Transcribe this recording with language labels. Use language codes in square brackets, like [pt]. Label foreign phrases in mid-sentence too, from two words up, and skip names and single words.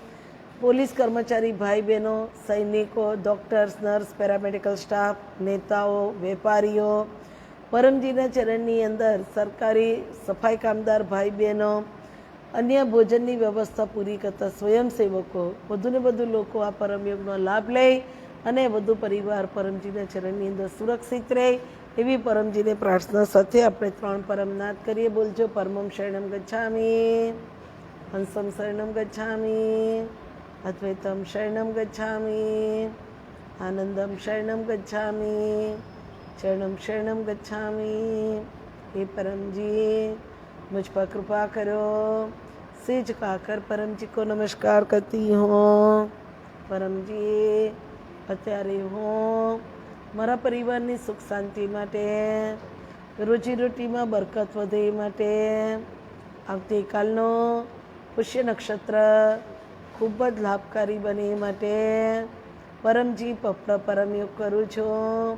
[gu] પોલીસ કર્મચારી ભાઈ બહેનો, સૈનિકો, ડૉક્ટર્સ, નર્સ, પેરામેડિકલ સ્ટાફ, નેતાઓ, વેપારીઓ, પરમજીના ચરણની અંદર સરકારી સફાઈ કામદાર ભાઈ બહેનો, અન્ય ભોજનની વ્યવસ્થા પૂરી કરતા સ્વયંસેવકો, વધુને વધુ લોકો આ પરમયોગનો લાભ લે અને વધુ પરિવાર પરમજીના ચરણની અંદર સુરક્ષિત રહે એવી પરમજીને પ્રાર્થના સાથે આપણે 3 પરમનાદ કરીએ. [sa] બોલજો પરમં શરણમ ગચ્છામિ, હંસમ શરણમ ગચ્છામિ, અદ્વૈતમ શરણમ ગચ્છામિ, આનંદમ શરણમ ગચ્છામિ, चरणम शरणम गच्छामि. [hi] हे परम जी मुझ पर कृपा करो. से झुकाकर परम जी को नमस्कार करती हूँ. [gu] परम जी અત્યારે હું મારા પરિવારની સુખ શાંતિ માટે, રોજીરોટીમાં બરકત વધે એ માટે, આવતીકાલનો પુષ્ય નક્ષત્ર ખૂબ જ લાભકારી બને એ માટે પરમજી પરમયોગ કરું છું.